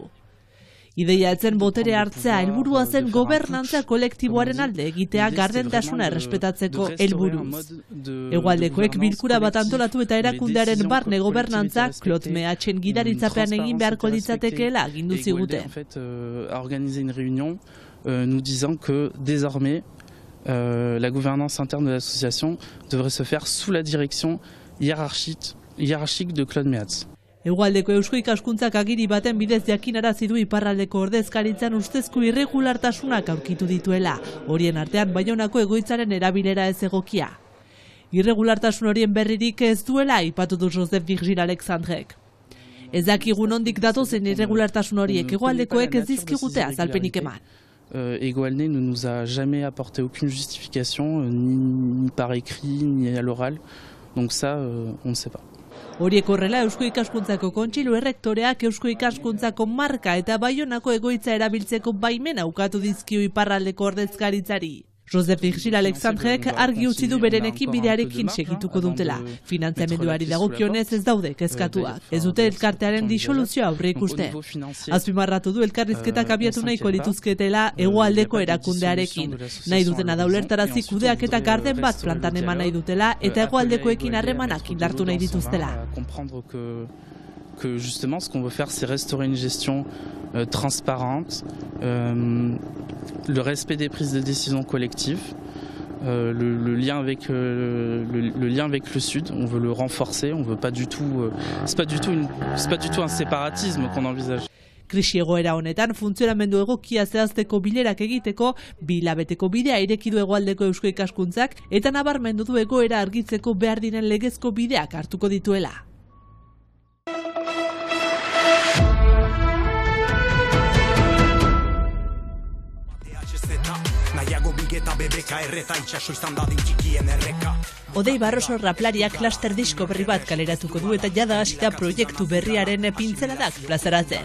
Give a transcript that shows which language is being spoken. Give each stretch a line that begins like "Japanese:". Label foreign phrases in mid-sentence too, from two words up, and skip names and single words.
Basque: Ideia etzen botere hartzea helburua zen gobernantza kolektiboaren alde egitea gardentasuna errespetatzeko helburuz. Hegoaldekoek bilkura bat antolatu eta erakundearen barne gobernantza Claude Mehatxen gidaritzapean egin beharko litzatekeela agindu ziguten.
French: A organiser une réunion nous disant que désormais la gouvernance interne de l'association devrait se faire sous la direction hiérarchique de Claude Mehatx.
Basque: Hegoaldeko eusko ikaskuntzak agiri baten bidez jakinarazi du iparraldeko ordezkaritzan ustezko irregulartasunak aurkitu dituela, horien artean Baionako egoitzaren erabilera ez egokia. Irregulartasun horien berririk ez duela aipatu du Josep Virgil Alexandrek. Ez dakigu nondik datozen irregulartasun horiek hegoaldekoek ez dizkigute azalpenik eman.
French: Hegoalde ne nous a jamais apporté aucune justification, ni par écrit, ni à l'oral, donc ça, on ne sait pas.
Basque: Horiek horrela Eusko Ikaskuntzako kontseilu errektoreak Eusko Ikaskuntzako marka eta Baionako egoitza erabiltzeko baimena ukatu dizkio iparraldeko ordezkaritzari. Josep Virgil Alexandrek argi utzi du beren ekinbidearekin segituko dutela. Finantzamenduari dagokionez ez daude kezkatuak. Ez dute elkartearen disoluzioa aurreikusten. Azpimarratu du elkarrizketak abiatu nahiko lituzketela hegoaldeko erakundearekin. Nahi dutena da ulertarazi kudeaketa garden bat plantan eman nahi dutela eta hegoaldekoekin harremanak indartu nahi dituztela.
French: Que justement ce qu'on veut faire c'est restaurer une gestion transparente, le respect des prises de décision collectives, le lien avec le Sud. On veut le renforcer. On veut pas du tout. C'est pas du tout un séparatisme qu'on envisage.
Basque: Krisi egoera honetan funtzionamendu egokia zehazteko bilerak egiteko 2 hilabeteko bidea ireki du Hegoaldeko Eusko Ikaskuntzak eta nabarmendu du egoera argitzeko behar diren legezko bideak hartuko dituela. Odei Barroso raplariak klaster disko berri bat kaleratuko du eta jada hasita proiektu berriaren pintzeladak plazaratzen.